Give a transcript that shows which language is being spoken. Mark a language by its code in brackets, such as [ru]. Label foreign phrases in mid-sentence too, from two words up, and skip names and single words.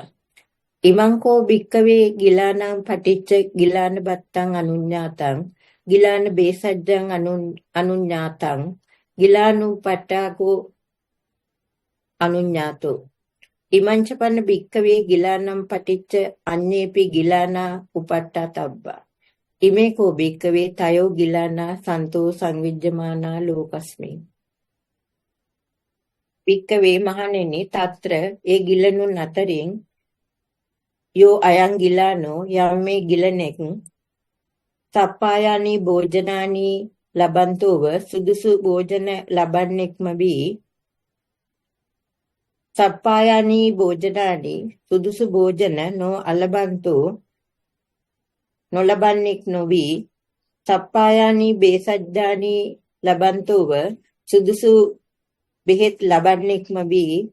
[pi] ඉමංකෝ භික්කවේ ගිලානං පටිච්ච ගිලාන බත්තං අනුඤ්ඤාතං ගිලාන බේසජ්ජං අනුඤ්ඤාතං ගිලානුපට්ඨාකෝ අනුඤ්ඤාතෝ ඉමංචපන්න භික්කවේ ගිලානම් පටිච්ච අඤ්ඤේපි ගිලානා උපට්ඨතබ්බා ඉමේකෝ භික්කවේ තයෝ ගිලානා සන්තෝ සංවිජ්ජමානා ලෝකස්මි. [si] භික්කවේ මහණෙනි తත්‍ර ඒ ගිලනුන් අතරින් [pi] යෝ අයං ගිලානෝ [si] යම් මේ ගිලනෙක් [pi] සප්පායානි භෝජනානි ලබන්තෝව [si] සුදුසු භෝජන ලබන්නෙක්ම වී [pi] සප්පායානි භෝජනානි [si] සුදුසු භෝජන [pi] නො අලබන්තෝ [si] නොලබන්නෙක් නොවී [pi] සප්පායානි බේසජ්ජානි ලබන්තෝව [si] සුදුසු බෙහෙත් ලබන්නෙක්ම වී